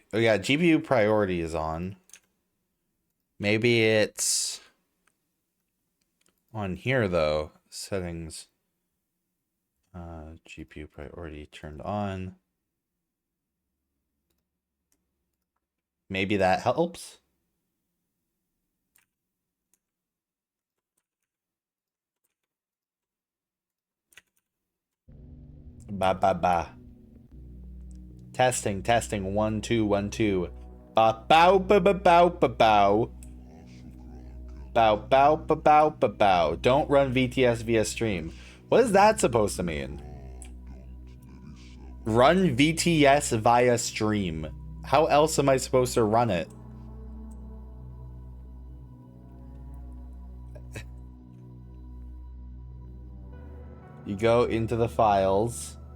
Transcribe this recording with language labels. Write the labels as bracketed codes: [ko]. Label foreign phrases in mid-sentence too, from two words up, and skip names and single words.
[en] Oh yeah, GPU priority is on. Maybe it's on here though. Settings. GPU priority turned on. Maybe that helps. Ba ba ba. Testing 1 2 1 2. Ba bow ba ba bow ba bow. Bow bow ba bow ba bow. Don't run VTS via stream. What is that supposed to mean? Run VTS via stream. How else am I supposed to run it? You go into the files.